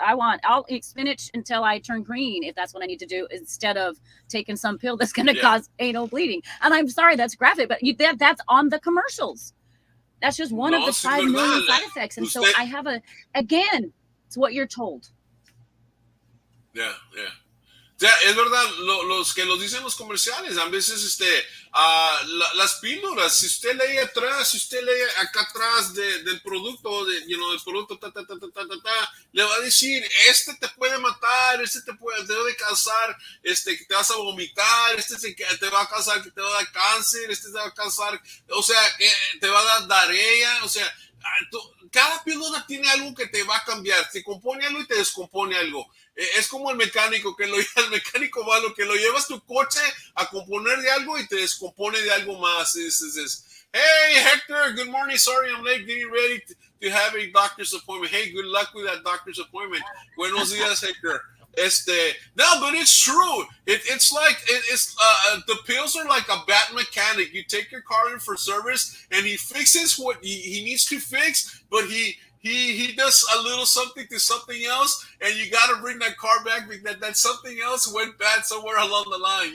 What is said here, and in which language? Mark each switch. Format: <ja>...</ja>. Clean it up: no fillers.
<en>I'll eat spinach until I turn green if that's what I need to do, instead of taking some pill that's going to cause anal bleeding. And I'm sorry, that's graphic, but that's on the commercials. That's just one of the 5 million side effects. And so I have again, it's what you're told. Yeah.</en> <es>O sea, es verdad, los que lo dicen los comerciales, a veces las píldoras, si usted lee acá atrás del producto, del producto, le va a decir, este te puede matar, este te debe causar, que te vas a vomitar, te va a causar que te va a dar cáncer, te va a causar, o sea, te va a dar diarrea, o sea, cada píldora tiene algo que te va a cambiar, te compone algo y te descompone algo. Es como el mecánico, el mecánico malo, que lo llevas tu coche a componer de algo y te descompone de algo más.</es> <en>Hey, Hector, good morning. Sorry, I'm late, getting ready to have a doctor's appointment. Hey, good luck with that doctor's appointment.</en> <es>Buenos días,</es> <en>Hector. No, but it's true. It's like the pills are like a bad mechanic. You take your car in for service, and he fixes what he needs to fix, but he does a little something to something else, and you got to bring that car back because that something else went bad somewhere along the line.</en>